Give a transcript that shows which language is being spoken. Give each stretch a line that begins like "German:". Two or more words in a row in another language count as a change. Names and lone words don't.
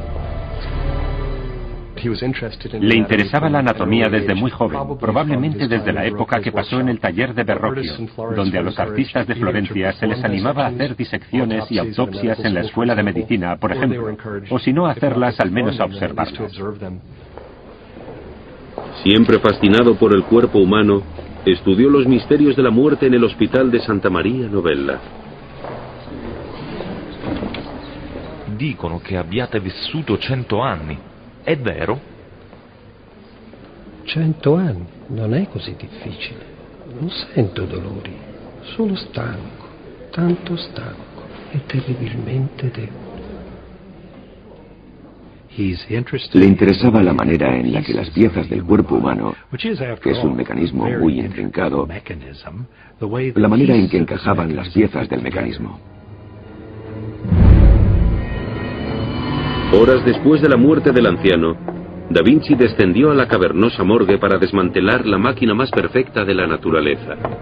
Spanish: Le interesaba la anatomía desde muy joven, probablemente desde la época que pasó en el taller de Verrocchio, donde a los artistas de Florencia se les animaba a hacer disecciones y autopsias en la escuela de medicina, por ejemplo, o si no hacerlas, al menos a observarlas. Siempre fascinado por el cuerpo humano, estudió los misterios de la muerte en el Hospital de Santa Maria Novella.
Italian: Dicono che abbiate vissuto 100 anni. È vero? 100 anni? Non è così difficile. Non sento dolori. Sono stanco, tanto stanco e terribilmente debole.
Spanish: Le interesaba la manera en la que las piezas del cuerpo humano, que es un mecanismo muy intrincado, la manera en que encajaban las piezas del mecanismo. Horas después de la muerte del anciano, Da Vinci descendió a la cavernosa morgue para desmantelar la máquina más perfecta de la naturaleza.